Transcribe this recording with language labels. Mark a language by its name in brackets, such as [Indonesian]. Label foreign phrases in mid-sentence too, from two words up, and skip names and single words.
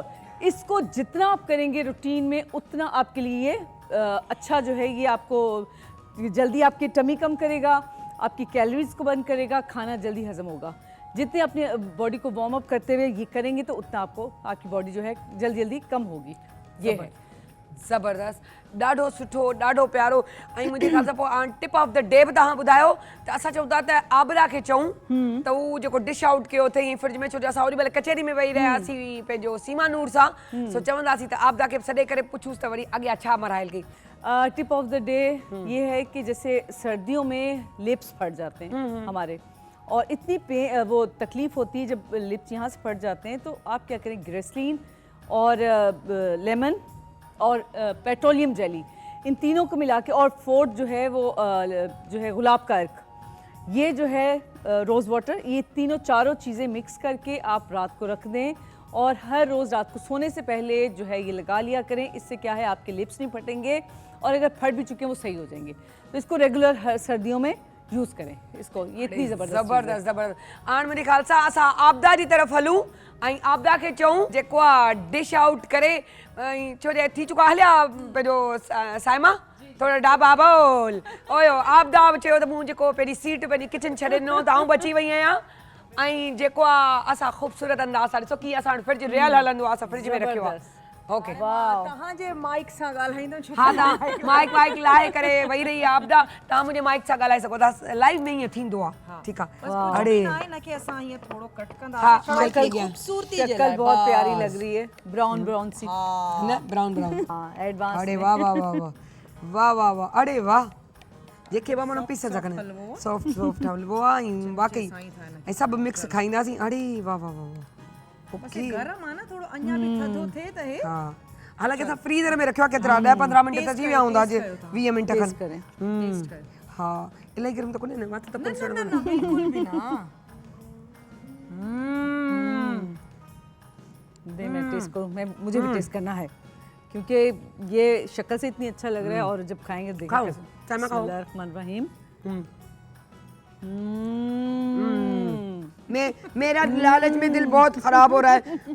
[Urdu] اس کو جتنا آپ کریں گے روٹین میں اتنا آپ کے لیے اچھا جو ہے. یہ آپ کو جلدی آپ کی ٹمی کم کرے گا، آپ کی کیلوریز کو برن کرے گا، کھانا جلدی ہضم ہوگا. جتنے اپنے باڈی کو وارم اپ کرتے ہوئے یہ کریں گے تو اتنا آپ کو آپ کی باڈی جو ہے جلدی جلدی کم ہوگی. یہ ہے [Sindhi] ज़बरदस्त, ॾाढो सुठो, ॾाढो प्यारो। ऐं मुंहिंजे ख़्याल सां पोइ [English] tip of the day [Sindhi] बि तव्हां ॿुधायो त असां चऊं था त आबरा खे चऊं त उहो जेको [English] dish out [Sindhi] कयो अथई फ्रिज में, छो जो असां ओॾी महिल कचहरी में वेही रहियासीं पंहिंजो सीमा नूर सां, सो चवंदासीं त आबरा खे सॾे करे पुछूसि त वरी अॻियां छा मराइल कई। [English] tip of the day [Urdu] یہ ہے کہ جیسے سردیوں میں لپس پھٹ جاتے ہیں ہمارے، اور اتنی وہ تکلیف ہوتی ہے جب لپس یہاں سے پھٹ جاتے ہیں، تو آپ کیا کریں، گریسلین اور لیمن اور [English] petroleum jelly, [Urdu] ، ان تینوں کو ملا کے، اور فورتھ جو ہے وہ جو ہے گلاب کا عرق، یہ جو ہے [English] rose water, [Urdu] ، یہ تینوں چاروں چیزیں مکس کر کے آپ رات کو رکھ دیں اور ہر روز رات کو سونے سے پہلے جو ہے یہ لگا لیا کریں. اس سے کیا ہے، آپ کے لپس نہیں پھٹیں گے اور اگر پھٹ بھی چکے ہیں وہ صحیح ہو جائیں گے. تو اس کو ریگولر ہر سردیوں میں یوز کریں اس کو، یہ اتنی زبردست زبردست. [Sindhi] हाणे मुंहिंजे ख़्याल सां असां आपदा जी तरफ़ हलूं ऐं आपदा खे चऊं जेको आहे [English] dish out [Sindhi] करे, ऐं छो जे थी चुका हलिया पंहिंजो साइमा थोड़ा डाबा बोल ओयो आपदा चयो त मूं जेको पहिरीं सीट पंहिंजी किचन छॾे ॾिनो त आऊं बची वई आहियां, ऐं जेको आहे असां ख़ूबसूरत अंदाज़ सां ॾिसो कीअं असां फ्रिज रियल हलंदो आहे, असां फ्रिज में रखियो आहे। ओके तव्हां जे माइक सां ॻाल्हाईंदो छो? हाँ तव्हां माइक वाइक लाहे करे वेही रही आहे आपदा, तव्हां मुंहिंजे माइक सां ॻाल्हाए सघो था, लाइव में ईअं थींदो आहे। ठीकु आहे। अड़े न कि असां हीअं थोरो कट कंदा हाँ, शक्ल शक्ल खूबसूरती जे शक्ल लाइ [Urdu] بہت پیاری बस। لگ رہی ہے، براؤن براؤن سی. [Sindhi] न ब्राउन ब्राउन। हाँ, एडवांस [Urdu] ارے واہ واہ واہ واہ واہ واہ واہ، ارے واہ, [Sindhi] जेके बि माण्हू पीस सघनि, सॉफ्ट सॉफ्ट हलवो आहे ऐं वाकई ऐं सभु मिक्स खाईंदासीं। [Urdu] ارے واہ واہ واہ واہ, [Sindhi] बस ये गरम आहे न, थोरो अञा बि थधो थिए त हे। हाँ हालांकि असां फ्रीज़र में रखियो आहे केतिरा 10-15 मिंट त थी विया हूंदा, जे 20 मिंट टेस्ट खनि। [Urdu] करें। [Sindhi] हाँ इलाही गरम त कोन्हे न, मां त तपल [Urdu] نہ نہ بالکل بھی نا. دے میں ٹیسٹ کروں، میں مجھے بھی ٹیسٹ کرنا ہے کیونکہ یہ شکل سے اتنی اچھا لگ رہا ہے اور جب کھائیں گے دیکھو खाओ, कैसे। سائمہ کھاؤ. बिस्मिल्लाहिर्रहमानिर्रहीम। میرا لالچ میں دل بہت خراب ہو رہا ہے.